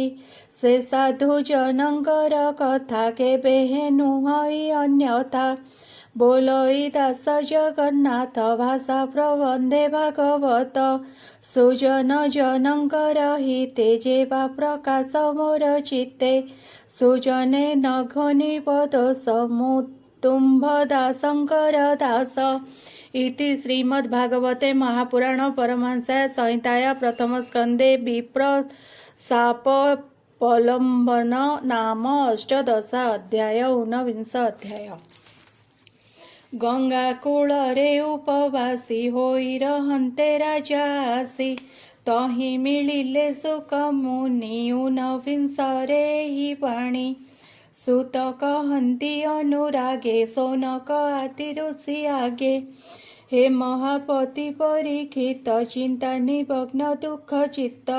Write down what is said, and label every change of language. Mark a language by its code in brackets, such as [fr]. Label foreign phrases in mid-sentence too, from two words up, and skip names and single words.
[or] ସେ ସାଧୁ ଜନଙ୍କର କଥା କେବେ ହେ ନୁହଁଇ ଅନ୍ୟଥା, ବୋଲଇ ଦାସ ଜଗନ୍ନାଥ ଭାଷା ପ୍ରବନ୍ଧେ ଭାଗବତ। ସୁଜନ ଜନଙ୍କର ହିତେ ଯେବା ପ୍ରକାଶ ମୋର ଚିତ୍ତେ, ସୁଜନେ ନ ଘନିବ ଦୋଷ ମୁଁ ତୁମ୍ଭ ଦାସଙ୍କର ଦାସ। [sa] इति श्रीमद्भागवते महापुराण परमहंसाय संहिताया प्रथम स्कंदे विप्र शापोपलम्बन नाम अष्टदशा अध्याय 19 अध्याय। [or] ଗଙ୍ଗା କୂଳରେ ଉପବାସୀ ହୋଇ ରହନ୍ତେ ରାଜା ଆସି, ତହିଁ ମିଳିଲେ ସୁଖ ମୁନି 19ରେ ଏହି ବାଣୀ। ସୁତ କହନ୍ତି ଅନୁରାଗେ, ସୌନକ ଆଦି ଋଷି ଆଗେ। ହେ ମହାପତି ପରୀକ୍ଷିତ, ଚିନ୍ତା ନିମଗ୍ନ ଦୁଃଖ ଚିତ୍ତ।